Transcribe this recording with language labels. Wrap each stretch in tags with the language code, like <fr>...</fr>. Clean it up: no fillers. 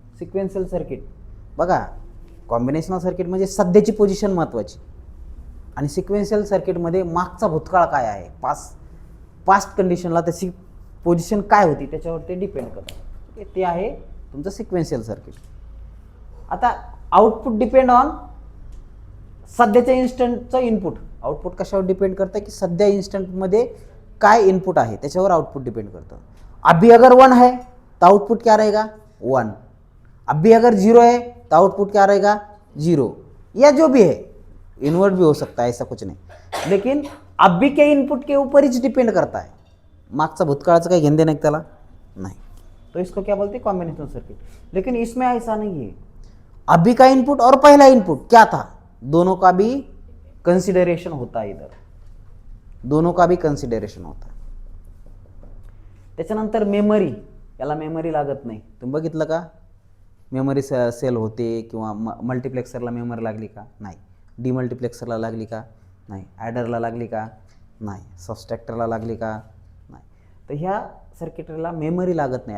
<mr>Sequential circuit बघा, combinational circuit म्हणजे सध्याची पोझिशन महत्त्वाची आणि सिक्वेन्शियल सर्किटमध्ये मागचा भूतकाळ काय आहे, पास्ट कंडिशनला त्याची पोझिशन काय होती त्याच्यावर ते डिपेंड करतं. ते आहे तुमचं सिक्वेन्शियल सर्किट. आता आउटपुट डिपेंड ऑन सध्याच्या इन्स्टंटचं इनपुट. आउटपुट कशावर डिपेंड करतं की सध्या इन्स्टंटमध्ये काय इनपुट आहे त्याच्यावर आउटपुट डिपेंड करतं.</mr> <hi>अभी अगर 1 है तो आउटपुट क्या रहेगा, 1. अभी अगर 0 है तो आउटपुट क्या रहेगा, 0. या जो भी है, इन्वर्ट भी हो सकता है, ऐसा कुछ नहीं, लेकिन अभी के इनपुट के ऊपर ही डिपेंड करता है.</hi> <mr>मागचा भूतकाळाचं काही घेणं देणं त्याला नाही.</mr> <hi>तो इसको क्या बोलते हैं, कॉम्बिनेशनल सर्किट. लेकिन इसमें ऐसा नहीं है. अभी का इनपुट और पहला इनपुट क्या था, दोनों का भी कंसिडरेशन होता है. इधर दोनों का भी कंसिडरेशन होता.</hi> <mr>त्याच्यानंतर मेमरी, याला मेमरी लागत नाही. तुम्ही बघितलं का, मेमरी सेल होते किंवा मल्टिप्लेक्सरला मेमरी लागली का, नाही. डीमल्टिप्लेक्सरला लागली का, नाही. ॲडरला लागली का, नाही. सबस्ट्रॅक्टरला लागली का, नाही. तर ह्या सर्किटरीला मेमरी लागत नाही.</mr>